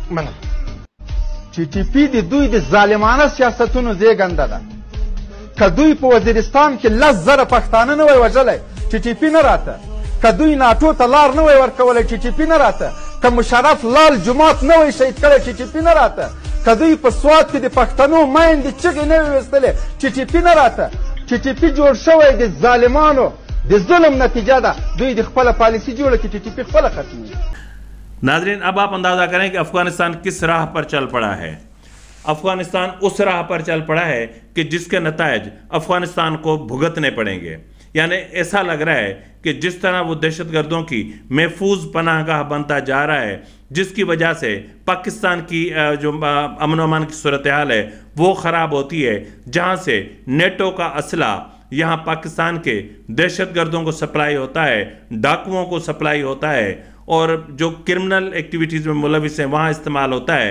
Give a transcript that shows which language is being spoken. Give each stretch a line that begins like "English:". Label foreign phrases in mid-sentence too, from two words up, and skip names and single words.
Pashto: چې ټي پي د دوی د ظالمانه سیاستونو زیږنده ده که دوی په وزیرستان کې 10,000 پښتانه نه وای وژلی چې ټي پي نه راته که دوی ناټو ته لار نه وای ورکولی چې ټي پي نه راته که مشرف لال جومات نه وای شهید کړی چې ټي پي نه راته که دوی په سوات کې د پښتنو میندې چغې نه وې ویستلې چې ټي پي نه راته چې ټي پي جوړ شوی د ظالمانو د ظلم نتیجه ده دوی د خپله پالیسي جوړه کړي چې ټي پي خپله ختموي.
Urdu: ناظرین اب آپ اندازہ کریں کہ افغانستان کس راہ پر چل پڑا ہے. افغانستان اس راہ پر چل پڑا ہے کہ جس کے نتائج افغانستان کو بھگتنے پڑیں گے. یعنی ایسا لگ رہا ہے کہ جس طرح وہ دہشت گردوں کی محفوظ پناہ گاہ بنتا جا رہا ہے جس کی وجہ سے پاکستان کی جو امن و امان کی صورتحال ہے وہ خراب ہوتی ہے, جہاں سے نیٹو کا اسلحہ یہاں پاکستان کے دہشت گردوں کو سپلائی ہوتا ہے, ڈاکوؤں کو سپلائی ہوتا ہے اور جو کرمنل ایکٹیویٹیز میں ملوث ہیں وہاں استعمال ہوتا ہے.